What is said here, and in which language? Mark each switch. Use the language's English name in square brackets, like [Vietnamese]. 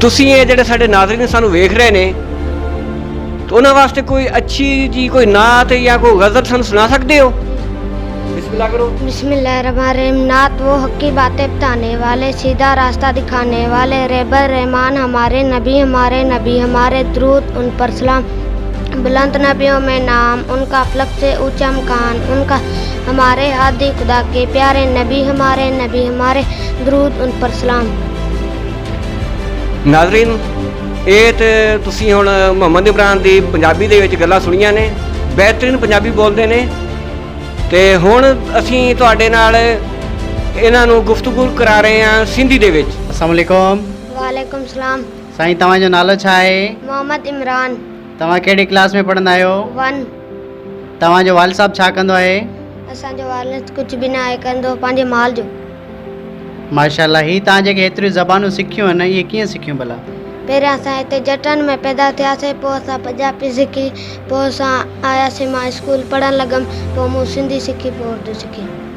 [Punjabi] ਤੁਸੀਂ ਇਹ ਜਿਹੜੇ ਸਾਡੇ ਨਾਜ਼ਰੀਨ ਸਾਨੂੰ ਵੇਖ ਰਹੇ ਨੇ, तो ਉਹਨਾਂ ਵਾਸਤੇ ਕੋਈ ਅੱਛੀ ਜੀ ਕੋਈ ਨਾਤ ਜਾਂ ਕੋਈ ਗਜ਼ਲ ਸਾਨੂੰ ਸੁਣਾ ਸਕਦੇ ਹੋ? [Hindi] बिस्मिल्लाह करो। [Arabic] बिस्मिल्लाहिर्रहमानिर्रहीम। [Hindi] नात वो हक की बातें बताने वाले, सीधा रास्ता दिखाने वाले, रेबर रहमान हमारे नबी हमारे दरूद उन पर सलाम। बुलंद नबियों में नाम उनका, फलक से ऊंचा मकान उनका, हमारे हादी खुदा के प्यारे नबी हमारे दरूद उन पर सलाम। [Punjabi] ਨਾਜ਼ਰੀਨ, ਇਹ ਤੇ ਤੁਸੀਂ ਹੁਣ ਮੁਹੰਮਦ ਇਮਰਾਨ ਦੀ ਪੰਜਾਬੀ ਦੇ ਵਿੱਚ ਗੱਲਾਂ ਸੁਣੀਆਂ ਨੇ, ਬਿਹਤਰੀਨ ਪੰਜਾਬੀ ਬੋਲਦੇ ਨੇ। ਤੇ ਹੁਣ ਅਸੀਂ ਤੁਹਾਡੇ ਨਾਲ ਇਹਨਾਂ ਨੂੰ ਗੁਫ਼ਤਗੂ ਕਰਾ ਰਹੇ ਹਾਂ ਸਿੰਧੀ ਦੇ ਵਿੱਚ। [Hindi] अस्सलाम वालेकुम। वालेकुम सलाम। [Sindhi] साईं, तव्हांजो नालो छा आहे? मोहम्मद इमरान। तव्हां कहिड़ी क्लास में पढ़ंदा आहियो? 1। तव्हांजो वालिद साहब छा कंदो आहे? असांजो वालिद कुझु बि न आहे कंदो, पंहिंजे माल जो। माशाल्लाह। ही तव्हां जेके एतिरियूं ज़बानूं सिखियूं आहिनि, इहे कीअं सिखियूं भला? पहिरियां असां हिते जटनि में पैदा थियासीं, पोइ असां पंजाबी सिखी, पोइ असां आयासीं, मां स्कूल पढ़णु लॻमि, पोइ मूं सिंधी सिखी, पोइ उर्दू सिखी।